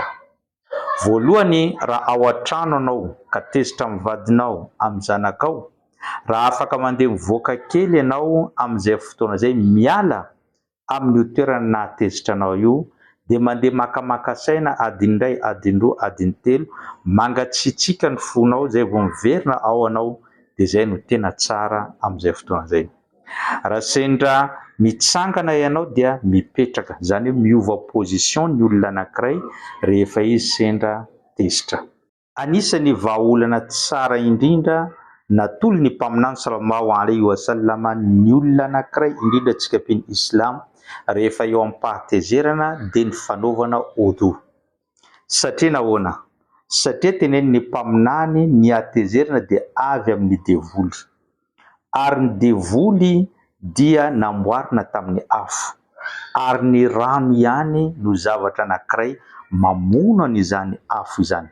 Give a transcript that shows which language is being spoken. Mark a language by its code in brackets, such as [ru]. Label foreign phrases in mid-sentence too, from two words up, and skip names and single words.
[mg] Voalohany, raha ao an-trano anao ka tezitra amin'ny vadinao, amin'ny zanakao, raha afaka mandeha mivoaka kely ianao amin'izay fotoana zay, miala amin'ny toerana nahatezitra anao io, de mandeha makamaka saina adiny iray, adiny roa, adiny telo, mangatsiatsiaka ny fonao zay vao miverina ao anao, de zay no tena tsara amin'izay fotoana zay. Raha sendra mitsangana ianao dia mipetraka, zany hoe miova position ny olona anankiray rehefa izy sendra tezitra. Anisany vahaolana tsara indrindra natolo ny mpaminany [ar] صلى الله عليه وسلم [mg] ny olona anankiray, indrindra antsika piny Islam, rehefa eo amin'ny pahatezerana de ny fanaovana wudu. Satria nahoana? Satria tenen'ny mpaminany ny hatezerana dia avy amin'ny devoly, ary ny devoly dia namboarina tamin'ny afo, ary ny rano ihany no zavatra anankiray mamono an'izany afo izany.